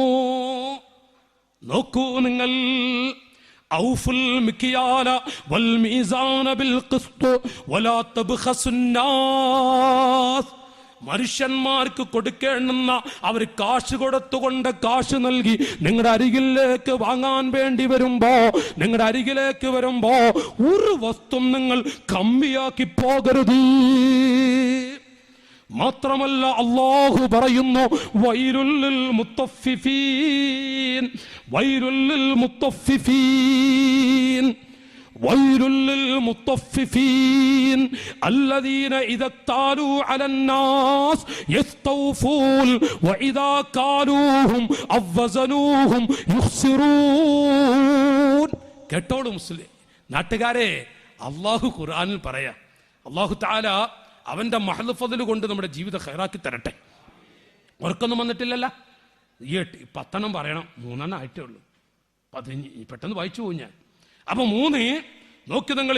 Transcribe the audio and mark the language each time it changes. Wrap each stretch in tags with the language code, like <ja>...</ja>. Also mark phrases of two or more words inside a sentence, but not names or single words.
<ml>നോക്കൂ നിങ്ങൾ,</ml> <ar>أوفوا المكيال والميزان بالقسط ولا تبخسوا الناس,</ar> <ml>മനുഷ്യന്മാർക്ക് കൊടുക്കേണ്ടുന്ന അവർ കാശ് കൊടുത്തുകൊണ്ട് കാശ് നൽകി നിങ്ങളുടെ അരികിലേക്ക് വാങ്ങാൻ വേണ്ടി വരുമ്പോ, നിങ്ങളുടെ അരികിലേക്ക് വരുമ്പോ ഒരു വസ്തു നിങ്ങൾ കമ്മിയാക്കി പോകരുത്. മാത്രമല്ല അല്ലാഹു പറയുന്നു</ml> <ar>ويل للمطففين، ويل للمطففين، ويل للمطففين الذين إذا اكتالوا على الناس يستوفون وإذا كالوهم أو وزنوهم يخسرون.</ar> <ml>കേട്ടോളൂ മുസ്ലിം നാട്ടുകാരെ, അല്ലാഹു ഖുർആനിൽ പറയാ,</ml> <ar>الله تعالى</ar> <ml>അവന്റെ</ml> <ar>محض فضل</ar> <ml>കൊണ്ട് നമ്മുടെ ജീവിതം ഖൈറാക്കി തരട്ടെ. ഉറക്കൊന്നും വന്നിട്ടില്ലല്ലോ, ഈ 10 പറയണം, 3 ആയിട്ടേ ഉള്ളൂ. 15 പെട്ടെന്ന് വായിച്ചു പോകും ഞാൻ. അപ്പൊ 3 നോക്കി നിങ്ങൾ.</ml>